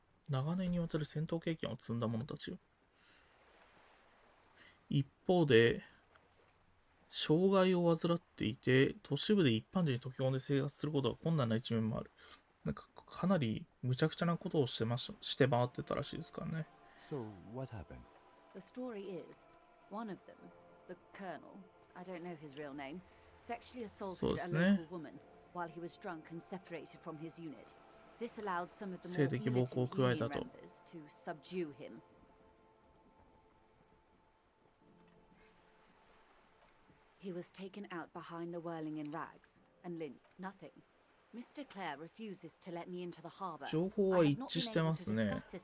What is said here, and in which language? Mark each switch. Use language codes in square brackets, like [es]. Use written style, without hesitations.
[ja] 長年にわたる戦闘経験を積んだ者たちよ。一方で、障害を患っていて、都市部で一般人に溶け込んで生活することが困難な一面もある。なんかかなり無茶苦茶なことをして回ってたらしいですからね。 [en] So, what happened? The story is, one of them, the colonel, I don't know his real name, sexually assaulted a local woman while he was drunk and separated from his unit. This allowed some of the more militant union members to subdue him. He was taken out behind the whirling in rags, and Lynn, nothing. Mr. Clare refuses to let me into the harbor. [ja] 情報は一致してますね。